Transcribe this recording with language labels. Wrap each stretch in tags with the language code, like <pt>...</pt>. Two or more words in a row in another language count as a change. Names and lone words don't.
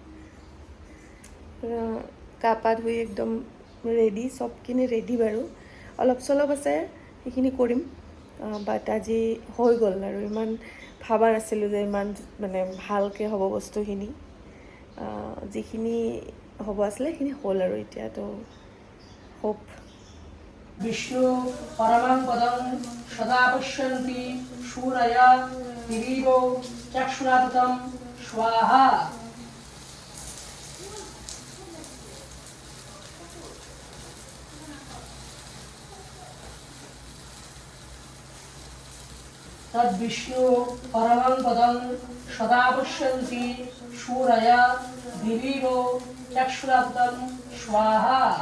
<as>গা পা ধুই একদম ৰেডি চবখিনি ৰেডি বাৰু অলপ চলপ আছে সেইখিনি কৰিম বাট আজি হৈ গ'ল আৰু ইমান ভাবা নাছিলোঁ যে ইমান মানে ভালকৈ হ'ব বস্তুখিনি যিখিনি হ'ব আছিলে সেইখিনি হ'ল আৰু এতিয়া তো হোপ</as> <sa>विष्णु परमं पदं सदा पश्यन्ति शूरया दिवीरो चक्षुराततं स्वाहा तद्विष्णु परमं पदं सदा पश्यन्ति शूरया दिवीरो चक्षुराततं स्वाहा</sa>